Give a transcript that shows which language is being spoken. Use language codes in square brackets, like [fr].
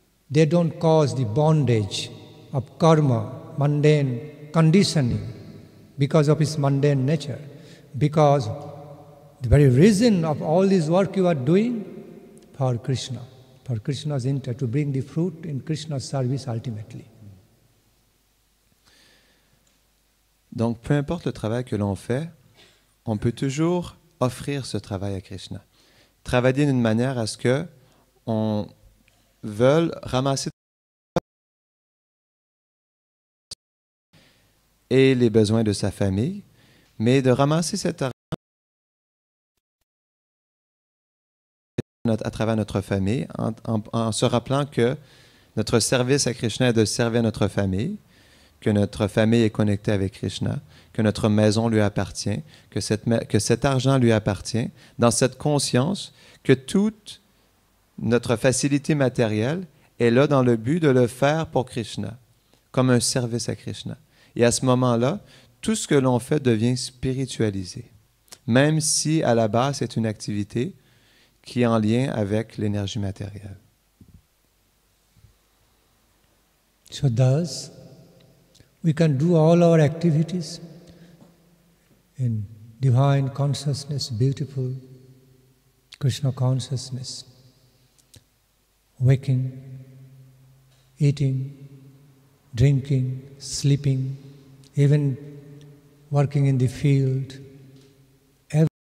[en] They don't cause the bondage of karma, mundane conditioning because of its mundane nature. Because the very reason of all this work you are doing for Krishna, for Krishna's interest, to bring the fruit in Krishna's service ultimately. [fr] Donc, peu importe le travail que l'on fait, on peut toujours offrir ce travail à Krishna. Travailler d'une manière à ce que on veuille ramasser et les besoins de sa famille, mais de ramasser cet argent à travers notre famille en se rappelant que notre service à Krishna est de servir notre famille, que notre famille est connectée avec Krishna, que notre maison lui appartient, que cet argent lui appartient, dans cette conscience que toute notre facilité matérielle est là dans le but de le faire pour Krishna, comme un service à Krishna. Et à ce moment-là, tout ce que l'on fait devient spiritualisé, même si à la base c'est une activité qui est en lien avec l'énergie matérielle. [en] So thus, we can do all our activities in divine consciousness, beautiful Krishna consciousness, waking, eating, drinking, sleeping, even working in the field, everything.